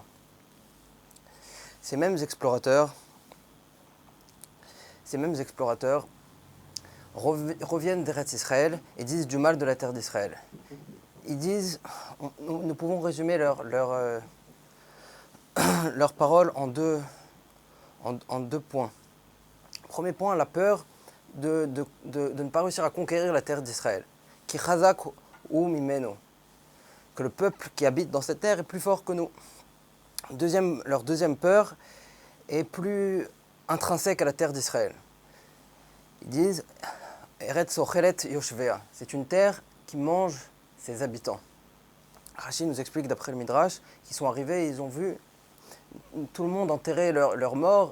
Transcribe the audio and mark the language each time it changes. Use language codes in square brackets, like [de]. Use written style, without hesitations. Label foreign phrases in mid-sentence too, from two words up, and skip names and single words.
[fr] Ces mêmes explorateurs reviennent d'Eretz Israël et disent du mal de la terre d'Israël. Ils disent, nous pouvons résumer leurs paroles en deux points. Premier point, la peur de ne pas réussir à conquérir la terre d'Israël. [he] כי חזק הוא ממנו. [fr] Que le peuple qui habite dans cette terre est plus fort que nous. Leur deuxième peur est plus intrinsèque à la terre d'Israël. Ils disent [he] ארץ אוכלת יושביה. [fr] C'est une terre qui mange ses habitants. Rashi nous explique d'après le Midrash qu'ils sont arrivés et ils ont vu tout le monde enterrer leurs morts.